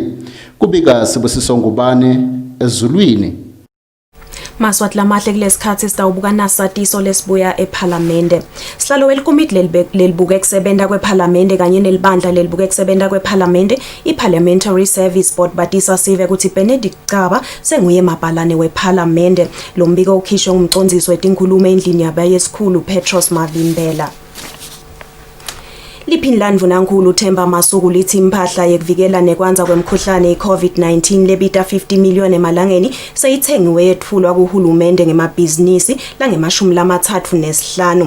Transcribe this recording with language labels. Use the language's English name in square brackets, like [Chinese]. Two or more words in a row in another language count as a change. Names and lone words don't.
[Swati] Kubika Sibusiso Ngubane ezulwini. Maswati lamahle kulesikhathi sitawubuka nasatiso lesibuya eParliamente. Sihlalo welikomiti lelibuka ekusebenza kweParliamente kanye nelibandla lelibuka ekusebenza kweParliamente iParliamentary Service Board batisa sive ukuthi Benedict Caba senguye mabhalane weParliamente. Lo mbiko ukhishwe ngumcondzisi wetinkhulumo endlini yabayesikhulu Petros Mavimbela. Liphinlandvu nankulu Themba Masuku lithi impahla yekuvikela nekwanza kwemkhuhlane i-COVID-19 lebita 50 million emalangeni seyithengiwe yethulwa kuhulumende ngemabhizinisi lange-35.